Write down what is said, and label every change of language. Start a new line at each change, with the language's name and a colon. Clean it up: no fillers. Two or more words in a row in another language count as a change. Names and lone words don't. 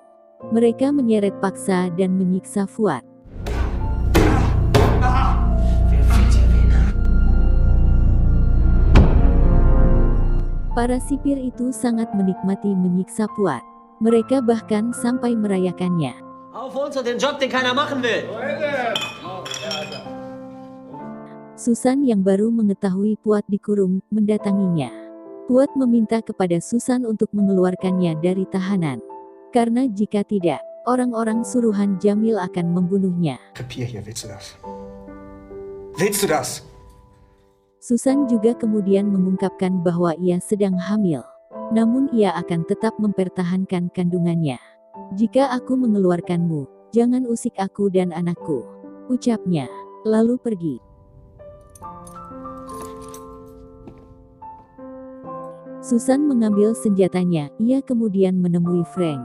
Indonesian: Mereka menyeret paksa dan menyiksa Fuad. Para sipir itu sangat menikmati menyiksa Fuad. Mereka bahkan sampai merayakannya.
German: Auf uns und den Job, den keiner machen will.
Indonesian: Susan yang baru mengetahui Puat dikurung, mendatanginya. Puat meminta kepada Susan untuk mengeluarkannya dari tahanan. Karena jika tidak, orang-orang suruhan Jamil akan membunuhnya.
German: Kapier hier, willst du das? Willst du das?
Indonesian: Susan juga kemudian mengungkapkan bahwa ia sedang hamil. Namun ia akan tetap mempertahankan kandungannya. Jika aku mengeluarkanmu, jangan usik aku dan anakku, ucapnya, lalu pergi. Susan mengambil senjatanya, ia kemudian menemui Frank.